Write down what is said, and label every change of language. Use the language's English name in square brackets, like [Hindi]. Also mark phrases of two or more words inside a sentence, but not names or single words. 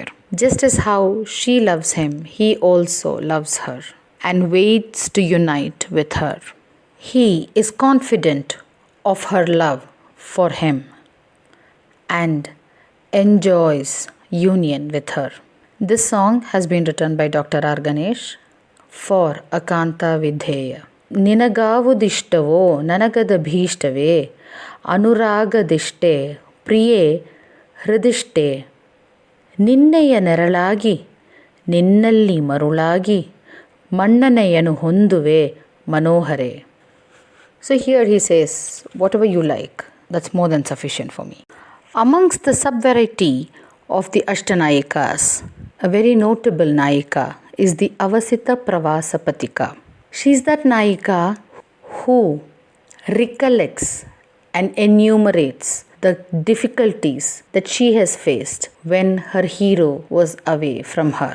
[English] Just as how she loves him, he also loves her and waits to unite with her. He is confident of her love for him and enjoys union with her. This song has been written by Dr. R. Ganesh for Akanta Vidheya. [Kannada] ನಿನಗಾವುದಿಷ್ಟವೋ ನನಗದ ಭಿಷ್ಟವೇ anuраಗದಿಷ್ಟೇ ಪ್ರಿಯೇ ಹೃದಿಷ್ಟೇ ನಿನ್ನೆಯ ನೆರಳಾಗಿ ನಿನ್ನಲ್ಲಿ ಮರುಳಾಗಿ ಮನ್ನಣೆಯನು ಹೊಂದುವೆ ಮನೋಹರೆ. [English] So here he says, whatever you like, that's more than sufficient for me. Amongst the sub-variety of the Ashtanayikas, a very notable Nayika is the Avasita Pravasa Patika. She is that Nayika who recollects and enumerates the difficulties that she has faced when her hero was away from her.